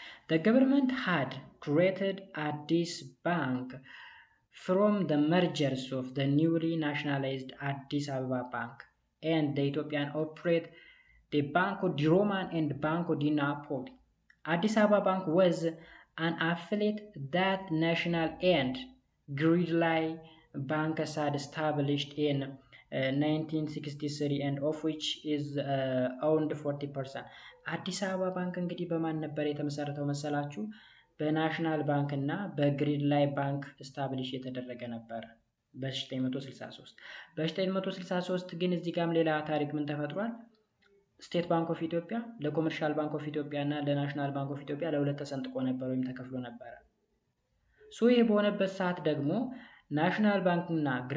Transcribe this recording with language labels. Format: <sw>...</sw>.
<en>The government had created Addis Bank from the mergers of the newly nationalized Addis Ababa Bank and the Ethiopian operate the Banco di Roma and Banco di Napoli. Addis Ababa Bank was an affiliate that national and Gridley Bank had established in 1963 and of which is owned 40%.</en> <am>አዲስ አበባ ባንክ እንግዲህ በማን ነበር የተመሰረተው መሰላችሁ በናሽናል ባንክ እና በግሪድ ላይ ባንክ ስታብሊሽ የተደረገ ነበር በ1963 ግን እዚህ ጋርም ሌላ ታሪክ ምን ተፈጥሯል ስቴት ባንክ ኦፍ ኢትዮጵያ ለኮመርሻል ባንክ ኦፍ ኢትዮጵያ እና ለናሽናል ባንክ ኦፍ ኢትዮጵያ ለሁለት ተሰንጥቆ ነበር ወይም ተከፍሎ ነበር ይሄ በሆነበት ሰዓት ደግሞ ናሽናል ባንክ እና</am>